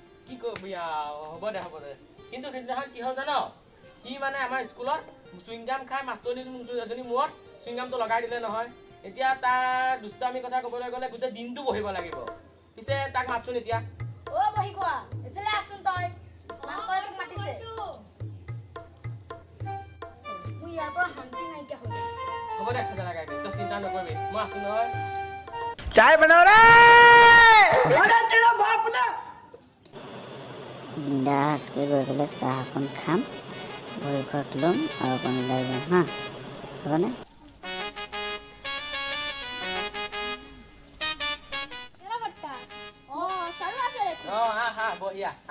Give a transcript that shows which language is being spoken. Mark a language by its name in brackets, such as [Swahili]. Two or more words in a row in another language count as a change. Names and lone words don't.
[Assamese] কি কৰিবি হ'ব দে কিন্তু সেইদিনাখন কি হ'ল জান সি মানে আমাৰ স্কুলত চুইংগাম খাই মাষ্টৰনী এজনী মূৰত চুইংগামটো লগাই দিলে নহয় এতিয়া তাৰ দুষ্টামি কথা ক'বলৈ গ'লে গোটেই দিনটো বহিব লাগিব পিছে তাক মাতচোন এতিয়া বহি খোৱা এফালে আছোন তই মাষ্টৰে তোক মাতিছে মোৰ ইয়াৰ পৰা শান্তি নাইকিয়া হৈ গৈছে হ'ব দে নালাগে তই চিন্তা নকৰিবি মই আছো নহয় চাই বনাও ৰে [Hindi] अरे तेरा बाप ना [Assamese] বিন্দাছকৈ গৈ পেলাই চাহ অকণ খাম ভৰি খোৱাক ল'ম আৰু অকণ ওলাই যাম হা হ'বনে চাৰু আছে হা বহিয়া হা